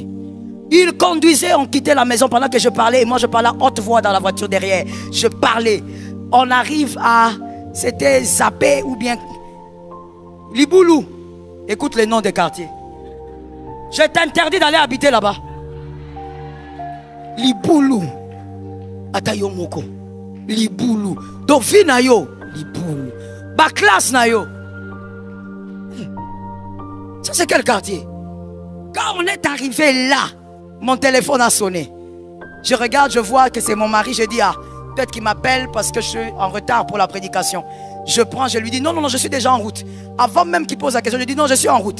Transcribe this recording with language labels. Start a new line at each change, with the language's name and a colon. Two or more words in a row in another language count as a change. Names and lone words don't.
French: Il conduisait, on quittait la maison pendant que je parlais. Et moi je parlais à haute voix dans la voiture derrière. Je parlais. On arrive à, c'était Zappé ou bien Liboulou. Écoute les noms des quartiers. Je t'interdis d'aller habiter là-bas. Liboulou. Atayo Moko. Liboulou. Dauphine
Lingala: na yo.
French: Liboulou. Baklas
Lingala: na yo.
French: Ça, c'est quel quartier? Quand on est arrivé là, mon téléphone a sonné. Je regarde, je vois que c'est mon mari. Je dis, ah, peut-être qu'il m'appelle parce que je suis en retard pour la prédication. Je prends, je lui dis, non, non, non, je suis déjà en route. Avant même qu'il pose la question, je dis, non, je suis en route.